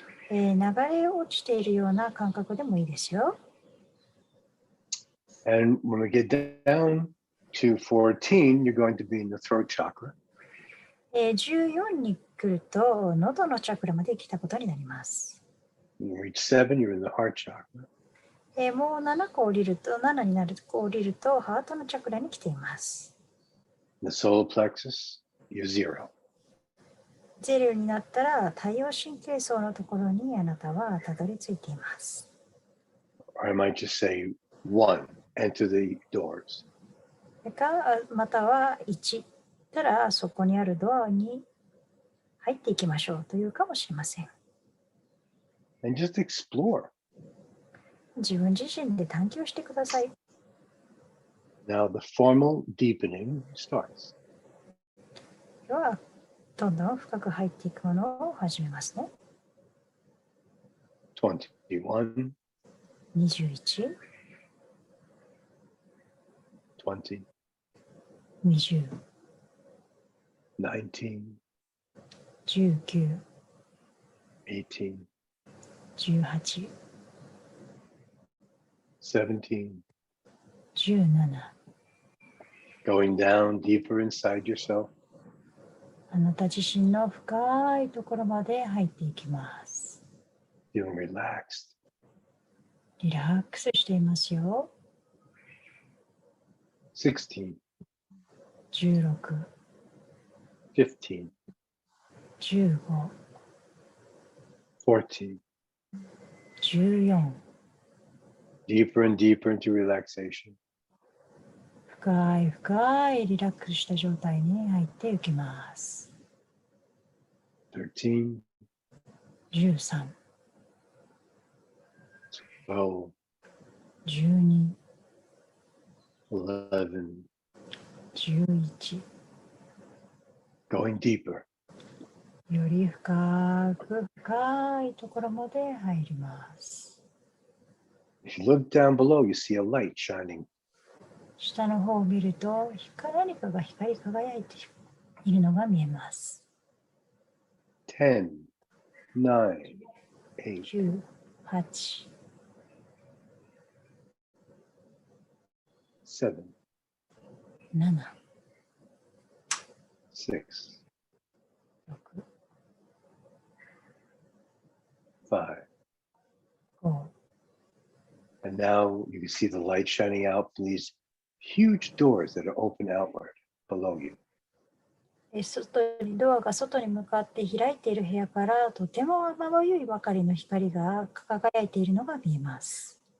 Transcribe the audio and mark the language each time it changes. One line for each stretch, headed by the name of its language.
Japanese: 流れ落ちているような感覚でもいいですよ。
English: And when we get down to 14, you're going to be in the throat chakra.
Japanese: 14に来ると喉のチャクラまで来たことになります。
English: When you reach 7, you're in the heart chakra.
Japanese: もう7個降りると、7になると降りるとハートのチャクラに来ています。
English: The solar plexus, you're 0.
Japanese: 0になったら太陽神経層のところにあなたはたどり着いています。
English: Or I might just say 1, enter the doors.
Japanese: または1たらそこにあるドアに入っていきましょうというかもしれません。
English: And just explore.
Japanese: 自分自身で探求してください。
English: Now the formal deepening starts.
Japanese: では、どんどん深く入っていくものを始めますね。
English: 21,
Japanese: 21、
English: 20,
Japanese: 20、
English: 19,
Japanese: 19、
English: 18,
Japanese: 18、
English: 17,
Japanese: 17。
English: going down deeper inside yourself.
Japanese: あなた自身の深いところまで入っていきます。
English: Feeling relaxed.
Japanese: リラックスしていますよ。
English: 16,
Japanese: 16、
English: 15,
Japanese: 15、
English: 14.
Japanese: 14。
English: Deeper and deeper into relaxation.
Japanese: 深い深いリラックスした状態に入っていきます。
English: 13,
Japanese: 13、
English: 12,
Japanese: 12、
English: 11.
Japanese: 11。
English: Going deeper.
Japanese: より深く深いところまで入ります。
English: If you look down below, you see a light shining.
Japanese: 下の方を見ると何かが光り輝いているのが見えます。
English: 10, 9, 8,
Japanese: 9、8、
English: 7,
Japanese: 7、
English: 6,
Japanese: 6、
English: 5.
Japanese: 5。
English: And now you can see the light shining out from these huge doors that are open outward below you.
Japanese: ドアが外に向かって開いている部屋からとてもまばゆいばかりの光が輝いているのが見えます。